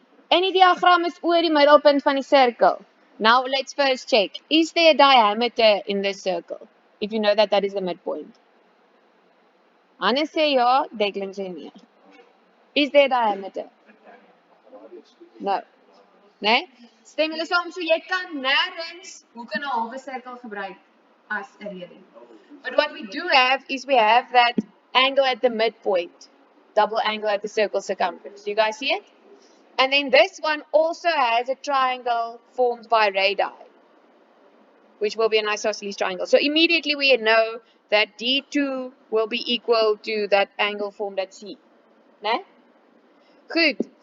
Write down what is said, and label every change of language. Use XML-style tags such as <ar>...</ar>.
<en>Any diagram</en> <af>is oor die middelpunt van die circle.</af> <en>Now let's first check. Is there a diameter in this circle? If you know that that is the midpoint.</en> <af>Hanne sê ja, Declan sê nee.</af> <en>Is there a diameter? No.</en> <af>Nee? Stem julle saam, so jy kan nêrens hoek in 'n halwe sirkel gebruik as 'n rede.</af> <en>But what we do have is we have that angle at the midpoint. Double angle at the circle circumference. Do you guys see it? And then this one also has a triangle formed by radii, which will be an isosceles triangle. So immediately we know that D2 will be equal to that angle formed at C. Né? Good.</en>